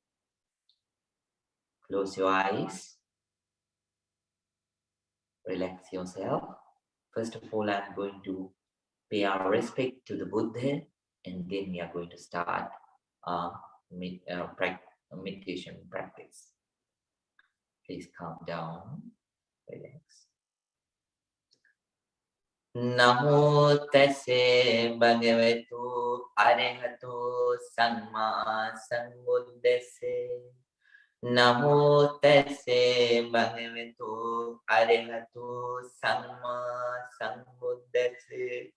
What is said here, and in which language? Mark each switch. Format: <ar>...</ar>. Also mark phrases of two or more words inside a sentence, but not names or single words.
<en>Close your eyes. Relax yourself. First of all, I'm going to pay our respect to the Buddha, and then we are going to start meditation practice. Please calm down, relax.</en> <pi>Namo tase bhagavato arahato samma sambuddhase. Namo tase bhagavato arahato samma sambuddhase.</pi>